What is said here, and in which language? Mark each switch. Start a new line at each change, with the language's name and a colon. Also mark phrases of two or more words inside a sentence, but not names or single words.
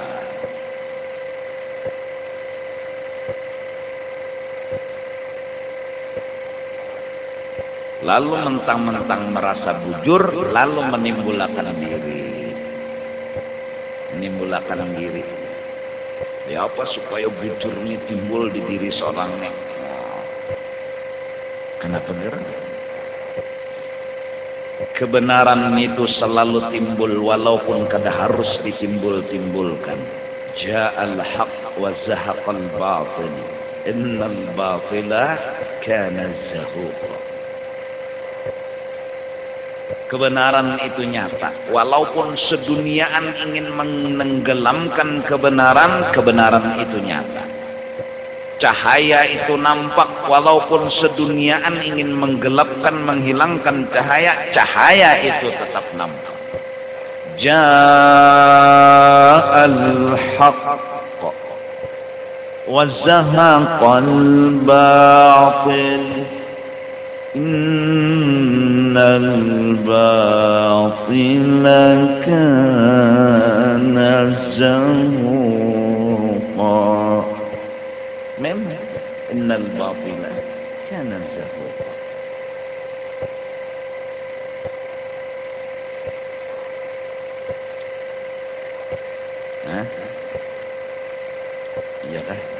Banjar: Lalu mentang-mentang merasa bujur, lalu menimbulkan diri. Ya apa supaya bujurnya timbul di diri seorangnya? Kenapa benar? Kebenaran itu selalu timbul walaupun kada harus ditimbul-timbulkan.
Arabic: جاء الحق وزهق الباطل. إن الباطل كان زهوقا.
Banjar: Kebenaran itu nyata. Walaupun seduniaan ingin menenggelamkan kebenaran itu nyata. Cahaya itu nampak walaupun seduniaan ingin menggelapkan, menghilangkan cahaya itu tetap nampak.
Arabic: جاء الحق وزهق الباطل إن الباطل كان زهوقا. Memang إن الباطل كان زهوقا. Hah?
Banjar: Iya kah?